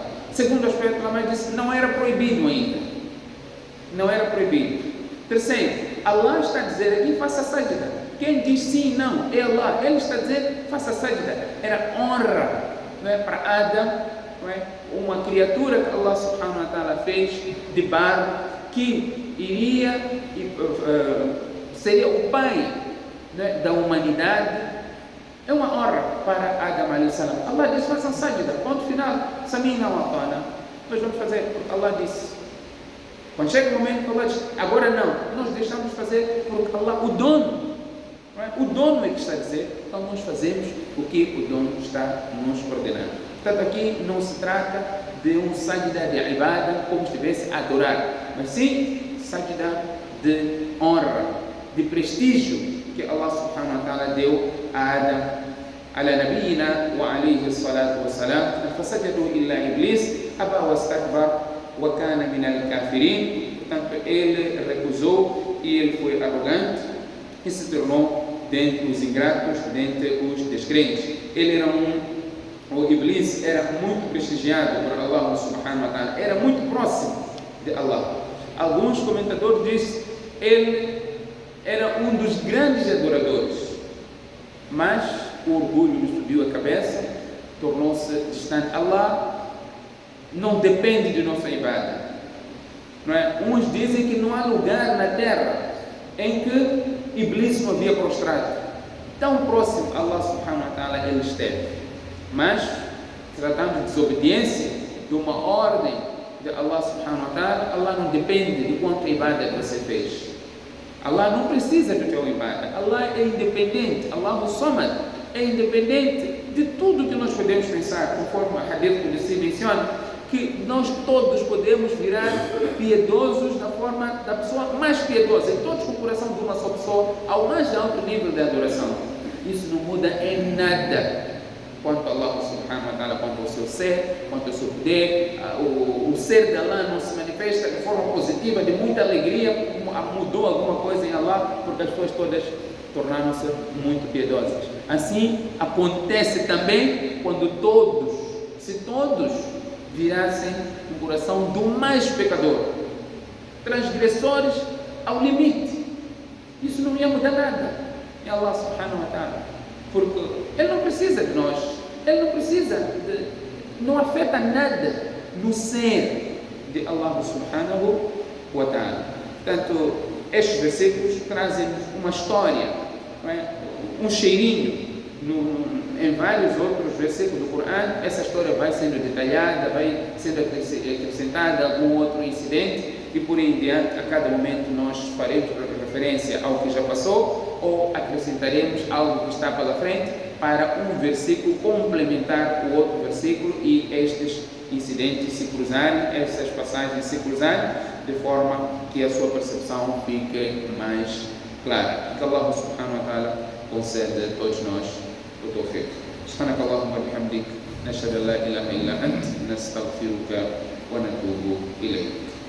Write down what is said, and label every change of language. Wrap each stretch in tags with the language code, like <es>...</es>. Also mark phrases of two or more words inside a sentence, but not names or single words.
<pt>Segundo aspecto, a mãe disse: não era proibido ainda, não era proibido. Terceiro, Allah está a dizer aqui: faça sajda. Quem diz sim, não, é Allah. Ele está a dizer: faça sajda. Era honra, não é, para Adam, não é? Uma criatura que Allah</pt> <ar>سبحانه وتعالى</ar> <pt>fez de barro, que iria seria o pai, né, da humanidade. É uma honra para Adam</pt> <ar>عليه السلام.</ar> <pt>Allah disse: façam sajda, ponto final.</pt> <ar>سمعنا وأطعنا.</ar> <pt>Nós vamos fazer porque Allah disse. Quando chega o momento que Allah diz: agora não, nós deixamos fazer porque Allah, o dono, não é? O dono é que está a dizer. Então nós fazemos o que o dono está nos ordenando. Portanto, aqui não se trata de um sajda de ibada como se estivesse a adorar, mas sim sajda de honra, de prestígio que Allah</pt> <ar>سبحانه وتعالى</ar> <pt>deu a Adam,</pt> <ar>على نبينا وعليه الصلاة والسلام. فسجدوا إلا إبليس أبى واستكبر وكان من الكافرين.</ar> <pt>Portanto, ele recusou e ele foi arrogante e se tornou dentre os ingratos, dentre os descrentes. Ele era o Iblis era muito prestigiado por Allah</pt> <ar>سبحانه وتعالى,</ar> <pt>era muito próximo de Allah. Alguns comentadores dizem ele era um dos grandes adoradores, mas o orgulho lhe subiu a cabeça, tornou-se distante. Allah não depende de nossa ibada. Não é? Uns dizem que não há lugar na terra em que Iblis não havia prostrado. Tão próximo a Allah</pt> <ar>سبحانه وتعالى</ar> <pt>ele esteve. Mas, tratando de desobediência, de uma ordem de Allah</pt> <ar>سبحانه وتعالى,</ar> <pt>Allah não depende de quanto ibada você fez. Allah não precisa do teu ibada. Allah é independente. Allah o Samad é independente de tudo que nós podemos pensar, conforme o Hadith Qudsi menciona, que nós todos podemos virar piedosos da forma da pessoa mais piedosa, em todos com o coração de uma só pessoa, ao mais alto nível de adoração. Isso não muda em nada quanto a Allah</pt> <ar>سبحانه وتعالى,</ar> <pt>quanto ao seu ser, quanto ao seu poder. O ser de Allah não se manifesta de forma positiva, de muita alegria, mudou alguma coisa em Allah, porque as pessoas todas tornaram-se muito piedosas. Assim acontece também quando se todos virassem o coração do mais pecador, transgressores ao limite. Isso não ia mudar nada em Allah</pt> <ar>سبحانه وتعالى,</ar> <pt>porque Ele não precisa de nós, Ele não precisa não afeta nada no ser de Allah</pt> <ar>سبحانه وتعالى.</ar> <pt>Portanto, estes versículos trazem uma história, não é? Um cheirinho. Em vários outros versículos do Corão, essa história vai sendo detalhada, vai sendo acrescentada algum outro incidente, e por aí em diante, a cada momento nós faremos referência ao que já passou ou acrescentaremos algo que está pela frente para um versículo complementar o outro versículo e estes incidentes se cruzarem, essas passagens se cruzarem, de forma que a sua percepção fique mais clara. Que Allah</pt> <ar>سبحانه وتعالى</ar> <pt>conceda a todos nós o tawfiq.</pt> <ar>سبحانك اللهم وبحمدك نشهد ان لا اله الا انت نستغفرك ونتوب اليك.</ar>